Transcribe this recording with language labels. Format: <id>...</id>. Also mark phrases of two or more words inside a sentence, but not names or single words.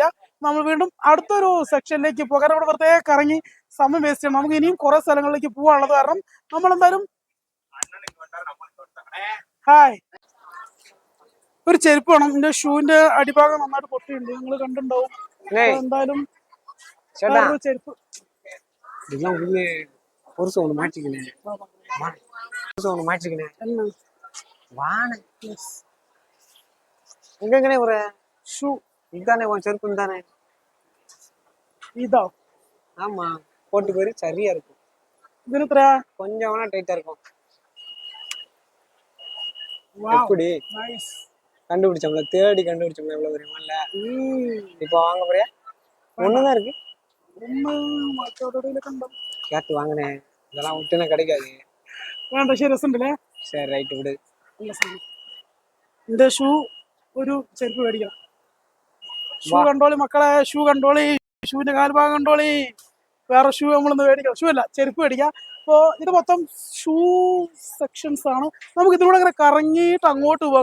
<ml>നമ്മൾ വീണ്ടും അടുത്തൊരു സെക്ഷനിലേക്ക് പോകാം. കാരണം ഇവിടെ വെറുതെ കറങ്ങി സമയം വേസ്റ്റ് ചെയ്യണം. നമുക്ക് ഇനിയും കുറെ സ്ഥലങ്ങളിലേക്ക് പോകാനുള്ളത് കാരണം നമ്മൾ എന്തായാലും ഹായ് ഒരു ചെരുപ്പ് വേണം. എന്റെ ഷൂവിന്റെ അടിഭാഗം നന്നായിട്ട് പൊട്ടിയുണ്ട്, നിങ്ങൾ കണ്ടിട്ടുണ്ടാവും. എന്തായാലും വേറൊരു ചെരുപ്പ്.</ml> <ta>இதெல்லாம் உள்ள புருஷன் ஒண்ணு மாட்டிக்கினேன். புருஷன் ஒண்ணு மாட்டிக்கினேன். என்ன வாண எங்கங்கனே ஒரு ஷூ இதானே உன் செருப்பு தானே? இதா? ஆமா, போட்டு போய் சரியா இருக்கும்.</ta> <ml>ഇതിന് എത്രയാ?</ml> <ta>கொஞ்சம் வேணா டைட்டா இருக்கும்.</ta> <ml>വാവ്,</ml> <ta>எப்படி</ta> <ml>നൈസ്.</ml> <ta>கண்டுபிடிச்சோம்ல, தேடி கண்டுபிடிச்சோம்ல, எவ்வளவு தெரியுமா? இல்ல இப்போ வாங்க போறியா? ஒண்ணுதான் இருக்கு.</ta> <ml>ഒന്ന് മാറ്റോടയിലൊക്കെ ഉണ്ടോ?</ml> <ta>கேட்டு வாங்கினேன். இதெல்லாம் விட்டுனா கிடைக்காது.</ta> <ml>വേണ്ട, പക്ഷേ രസമുണ്ടല്ലേ?</ml> <ta>சரி ரைட்டு விடு.</ta> <ml>നല്ല സാധനം. എന്റെ ഷൂ ഒരു ചെരുപ്പ് മേടിക്കണം. ഷൂ കണ്ടോളി മക്കളെ, ഷൂ കണ്ടോളി. ഷൂവിന്റെ കാൽഭാഗം കണ്ടോളി. വേറെ ഷൂ നമ്മളൊന്ന് മേടിക്കാം. ഷൂ അല്ല, ചെരുപ്പ് മേടിക്കാം. അപ്പോൾ ഇത് മൊത്തം ഷൂ സെക്ഷൻസ് ആണ്. നമുക്ക് ഇതിലൂടെ അങ്ങനെ കറങ്ങിയിട്ട് അങ്ങോട്ട് പോകാം.</ml>